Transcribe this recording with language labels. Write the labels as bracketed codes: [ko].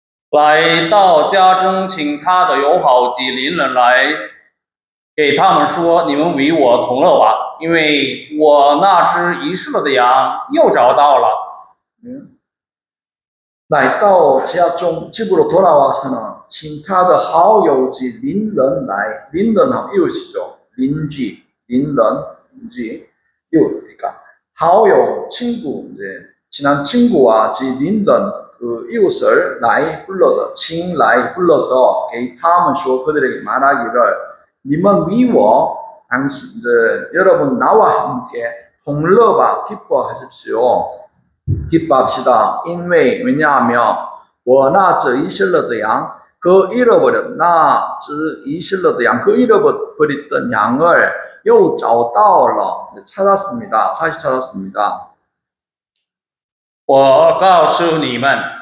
[zh] 来到家中，请他的友好及邻人来，给他们说：你们与我同乐吧，因为我那只遗失了的羊又找到了。来到家中 [ko] 집으로 돌아와서는 [zh] 请他的好友及邻人来，邻人 [ko] 하면 이웃이죠. [zh] 邻居,邻人,邻居, [ko] 이웃. 그러니까 好友, 친구, 이제 친한 친구와 지邻人 그 이웃을 나이 불러서 [zh] 请来 [ko] 불러서 [zh] 给他们说 [ko] 그들에게 말하기를 [zh] 你们与我 [ko] 당신 이제 여러분 나와 함께 [zh] 同乐吧 [ko] 기뻐하십시오. 기뻐합시다. [zh] 因为 [ko] 왜냐하면 [zh] 我那只遗失了的羊 [ko] 그 잃어버렸 [zh] 那只遗失了的羊 [ko] 그 잃어버렸던 양을 [zh] 又找到了 [ko] 찾았습니다. 다시 찾았습니다. [zh] 我告诉你们，